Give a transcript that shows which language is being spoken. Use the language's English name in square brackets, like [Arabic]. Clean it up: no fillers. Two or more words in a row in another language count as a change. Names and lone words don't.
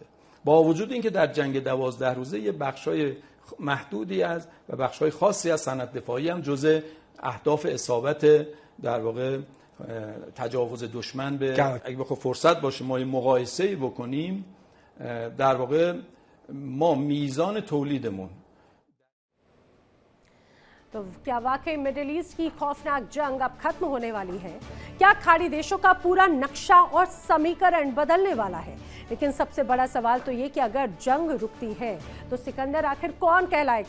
[Persian] با وجود اینکه در جنگ 12 روزه یه بخشای محدودی از و بخشای خاصی از صنعت دفاعی هم جزء اهداف اصابت در واقع تجاوز دشمن به، اگه بخواد فرصت باشه ما مقایسه‌ای بکنیم، در واقع ما میزان تولیدمون [Hindi] तो क्या वाकई [English] Middle East [Hindi] की खौफनाक जंग अब खत्म होने वाली है? क्या खाड़ी देशों का पूरा नक्शा और समीकरण बदलने वाला है? लेकिन सबसे बड़ा सवाल तो ये कि अगर जंग रुकती है तो सिकंदर आखिर कौन कहलाएगा?